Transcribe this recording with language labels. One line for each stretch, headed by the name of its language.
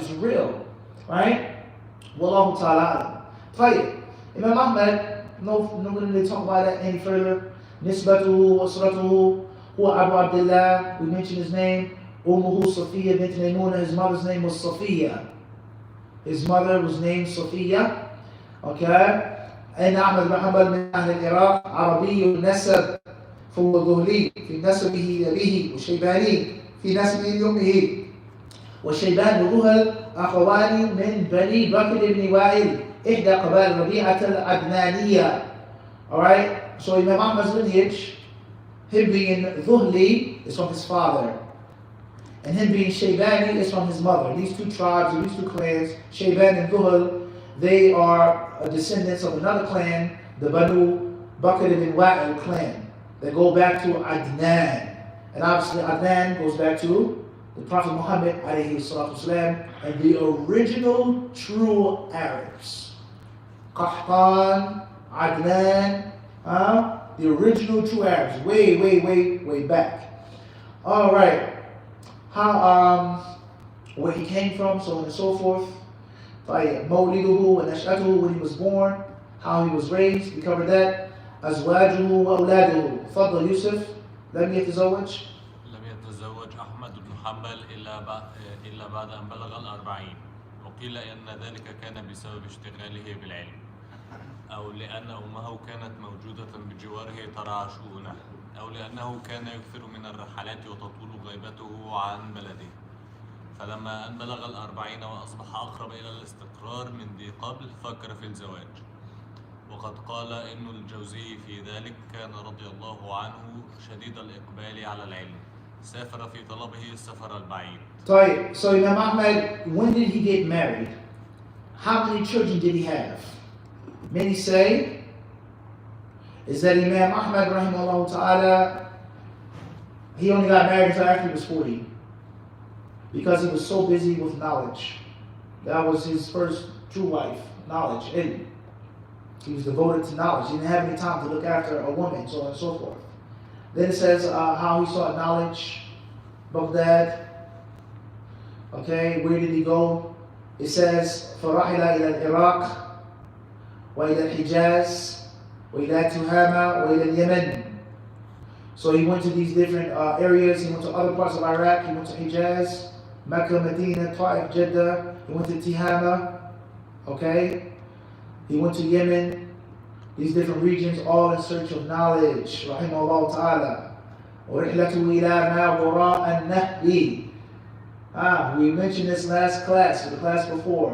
English: It's real. Right? Wallahu ta'ala. Tayyib. Imam Ahmad, no going to talk about that any further.
Arabic: Nisbatuhu wa suratuhu huwa
English: Abu Abdullah. We mentioned his name. Ummuhu Safiya bint Maymuna. His mother's name was Safiya. His mother was named Safiya. Okay?
Arabic: أن أحمد بن حنبل من أهل العراق عربي النسب فهو ذهلي في نسبه لأبيه وشيباني في نسبه لأمه وشيبان وذهل أخوان من بني بكر بن وائل إحدى قبائل ربيعة العدنانية.
English: Alright, so Imam Ahmad's lineage, him being Dhuhli is from his father, and him being Shaybani is from his mother. These two tribes, these two clans, Shayban and Dhuhl, they are descendants of another clan, the Banu Bakr ibn Wa'il clan. They go back to Adnan. And obviously Adnan goes back to the Prophet Muhammad alayhi salatu wasalam, and the original true Arabs. Qahtan, Adnan, the original true Arabs, way back. Alright. How where he came from, so on and so forth. Mawliduhu and Ash'atuhu, when he was born, how he was raised, we covered that.
Arabic: Azwajuhu wa awladuhu. Fadl Yusuf, لم يتزوج. لم يتزوج أحمد بن حنبل إلا بعد أن بلغ 40. وقيل إن ذلك كان بسبب اشتغاله بالعلم، أو لأن أمه كانت موجودة بجواره ترعى شؤونه، أو لأنه كان يكثر من الرحلات وتطول غيبته عن بلده. فلما أن بلغ 40 وأصبح أقرب إلى الاستقرار من ذي قبل فكر في الزواج. وقد قال ابن الجوزي في ذلك: كان رضي الله عنه شديد الإقبال على العلم، سافر في طلبه السفر البعيد.
English: So Imam Ahmad, when did he get married? How many children did he have? Many say is that Imam Ahmad rahimahullah ta'ala, he only got married until after he was 40, because he was so busy with knowledge. That was his first true wife, knowledge, ilm. He was devoted to knowledge. He didn't have any time to look after a woman, so on and so forth. Then it says how he sought knowledge. Baghdad. Okay, where did he go? It says,
Arabic: فَرَحِلَ إِلَى الْعِرَاقِ وَإِلَى الْحِجَازِ وَإِلَى تُهَامَ وَإِلَى الْيَمَنِ.
English: So he went to these different areas. He went to other parts of Iraq. He went to Hijaz, Mecca, Medina, Ta'if, Jeddah. He went to Tihama. Okay. He went to Yemen, these different regions, all in search of knowledge. Rahimahullah ta'ala.
Arabic: وَرِحْلَةُ إِلَى مَا وَرَاءَ النَّهْرِ.
English: We mentioned this last class, or the class before.